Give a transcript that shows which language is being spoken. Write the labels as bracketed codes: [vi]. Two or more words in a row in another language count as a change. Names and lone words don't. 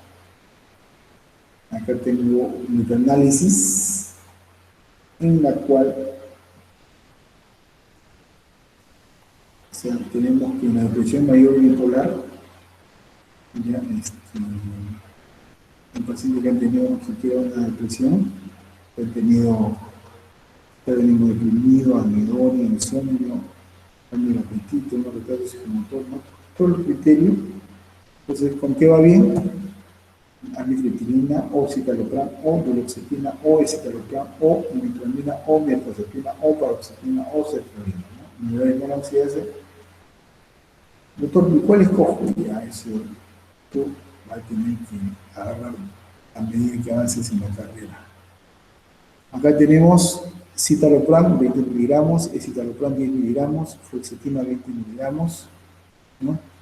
[es] Acá tengo un metaanálisis en la cual, o sea, tenemos que en la depresión mayor bipolar, ya, un paciente que han tenido siquiera una depresión, que han tenido ánimo deprimido, anedonia, insomnio, cambio de apetito, no retraso psicomotor, ¿no? Todo el criterio. Entonces, ¿con qué va bien? Amitriptilina o citalopram o duloxetina o escitalopram o metronidazolina o mirtazapina o paroxetina o sertralina, ¿no? Nivel de monoxidasa. Doctor, ¿cuál escojo? Ya eso tú vas a tener que agarrar a medida que avances en la carrera. Acá tenemos citalopram 20 miligramos, escitalopram 10 miligramos, fluoxetina 20 miligramos, ¿no?